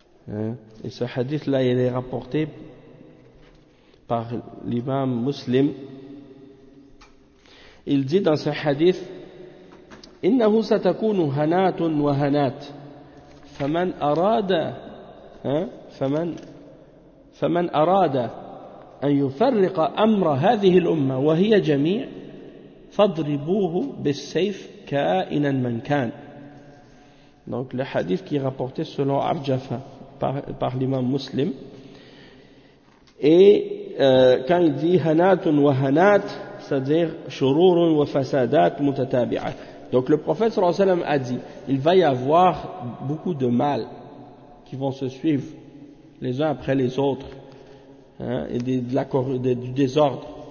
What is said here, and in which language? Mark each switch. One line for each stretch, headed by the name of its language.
French: Hein? Et ce hadith-là, il est rapporté par l'imam Muslim. Il dit dans ce hadith: «
Arabic: Innahu satakunu hanatun wa hanat. » فمن أراد فمن فمن أراد أن يفرق أمر هذه الأمة وهي جميع فاضربوه بالسيف كائنا من كان.
French: Donc le hadith qui est rapporté selon Arjafa par l'imam muslim. Et quand il dit hanatun wa hanat, c'est-à-dire
Arabic: shururun wa fasadat mutatabi'at.
French: Donc le prophète sallallahu alayhi wa sallam a dit, il va y avoir beaucoup de mal qui vont se suivre les uns après les autres, hein, et du désordre.